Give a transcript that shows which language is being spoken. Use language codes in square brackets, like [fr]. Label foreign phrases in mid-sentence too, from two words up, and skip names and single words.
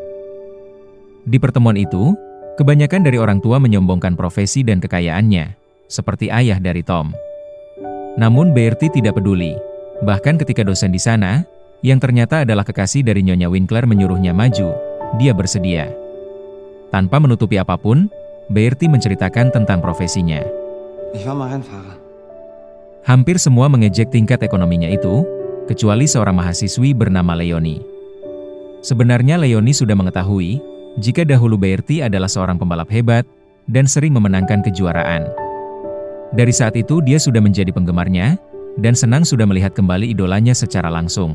[id] Di pertemuan itu, kebanyakan dari orang tua menyombongkan profesi dan kekayaannya, seperti ayah dari Tom. Namun Bertie tidak peduli. Bahkan ketika dosen di sana, yang ternyata adalah kekasih dari Nyonya Winkler menyuruhnya maju, dia bersedia. Tanpa menutupi apapun, Bertie menceritakan tentang profesinya. [de] Ich war mal Rennfahrer. [id] Hampir semua mengejek tingkat ekonominya itu, kecuali seorang mahasiswi bernama Leonie. Sebenarnya Leonie sudah mengetahui jika dahulu Bertie adalah seorang pembalap hebat dan sering memenangkan kejuaraan. Dari saat itu dia sudah menjadi penggemarnya dan senang sudah melihat kembali idolanya secara langsung.